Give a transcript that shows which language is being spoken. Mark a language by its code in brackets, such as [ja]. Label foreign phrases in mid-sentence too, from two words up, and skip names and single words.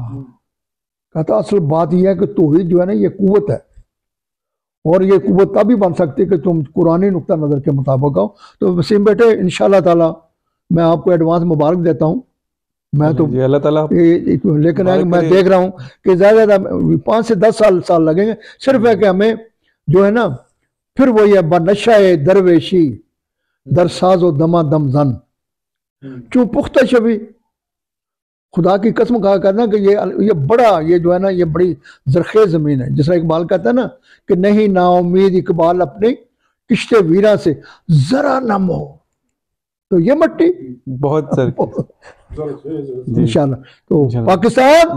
[ur] کہتا اصل بات یہ ہے کہ توحید جو ہے نا یہ قوت ہے، اور یہ قوت تبھی بن سکتی ہے کہ تم قرآنی نقطہ نظر کے مطابق آؤ. تو وسیم بیٹے انشاءاللہ تعالی میں آپ کو ایڈوانس مبارک دیتا ہوں. میں تو اللہ تعالیٰ لیکن میں دیکھ رہا ہوں کہ زیادہ 5 سے 10 سال لگیں گے، صرف ہے کہ ہمیں جو ہے نا پھر وہی ہے [fa] بنشہ درویشی در ساز و دما دم زن چوں پختہ شبی. [ur] خدا کی قسم کہا کرنا کہ یہ بڑا، یہ جو ہے نا یہ بڑی زرخیز زمین ہے. جس طرح اقبال کہتا ہے نا کہ نہیں نا امید اقبال اپنی کشتے ویراں سے ذرا نم ہو، تو یہ مٹی بہت انشاءاللہ. تو پاکستان